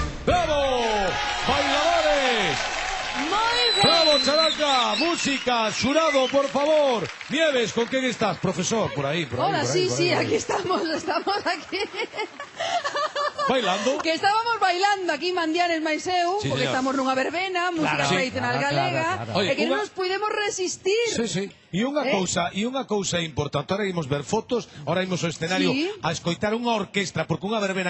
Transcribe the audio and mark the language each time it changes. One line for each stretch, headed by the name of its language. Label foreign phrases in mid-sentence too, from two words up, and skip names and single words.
Spanish: ¡Bravo! ¡Bailadores!
Galician: Moi ben.
Spanish: ¡Bravo, Characa! ¡Música! ¡Jurado, por favor! Nieves, ¿con quién estás? Profesor, por ahí, por ahí. Hola, por ahí, sí, por sí, ahí. aquí estamos aquí. ¿Bailando? Que estábamos bailando aquí Mandianes Maiseu, Sí, porque señor.
Galician: estamos nunha verbena, música
Spanish: Claro, sí.
Galician: tradicional
Spanish: Claro,
Galician: galega,
Spanish: claro. Oye,
Galician: e que unha- non nos podemos resistir.
Spanish: Sí, sí.
Galician: E unha cousa importante, ahora imos ver fotos, ahora imos ao escenario
Spanish: Sí.
Galician: a escoitar unha orquestra, porque unha verbena